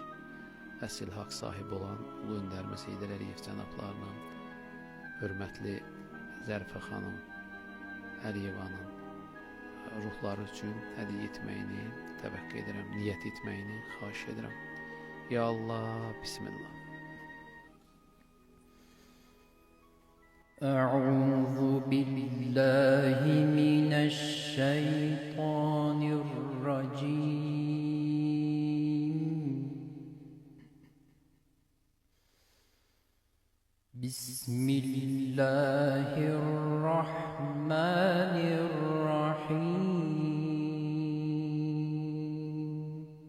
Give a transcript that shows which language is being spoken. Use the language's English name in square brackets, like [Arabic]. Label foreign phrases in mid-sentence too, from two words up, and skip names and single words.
[Azerbaijani] Əsl haqq sahibi olan Ulu Öndərimiz Heydər Əliyev cənablarının, hörmətli Zərifə xanım Əliyevanın ruhları üçün hədiyyə etməyini təvəqqə edirəm, niyyət etməyini xahiş edirəm. [Arabic] يا الله, Bismillah. أعوذ بالله من الشيطان الرجيم بسم الله الرحمن الرحيم